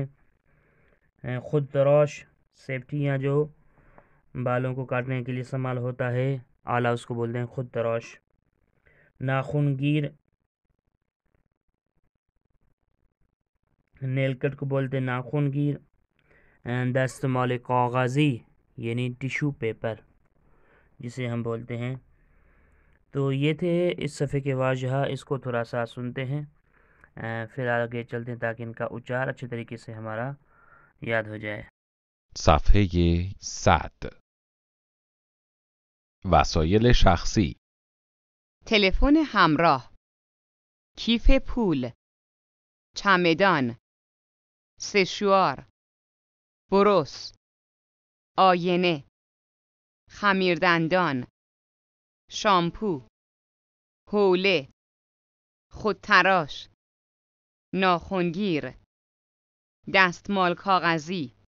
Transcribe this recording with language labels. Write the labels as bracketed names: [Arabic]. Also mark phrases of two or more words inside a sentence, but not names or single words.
[Urdu] خود تراش سیفٹی جو بالوں کو کاٹنے کے لیے استعمال ہوتا ہے، آلہ، اس کو بولتے ہیں خود تراش۔ ناخن گیر نیل کٹ کو بولتے ہیں ناخن گیر۔ [Persian] دستمال کاغذی [Urdu] یعنی [English] tissue paper [Urdu] جسے ہم بولتے ہیں۔ تو یہ تھے اس صفحے کے واضحہ، اس کو تھوڑا سا سنتے ہیں پھر آگے چلتے ہیں تاکہ ان کا اچار اچھے طریقے سے ہمارا یاد ہو جائے۔ [Persian] صفحه 100. وسایل شخصی. تلفن همراه، کیف پول، چمدان، سشوار، بروس، آینه، خمیردندان، شامپو، حوله، خودتراش، ناخنگیر، دستمال کاغذی.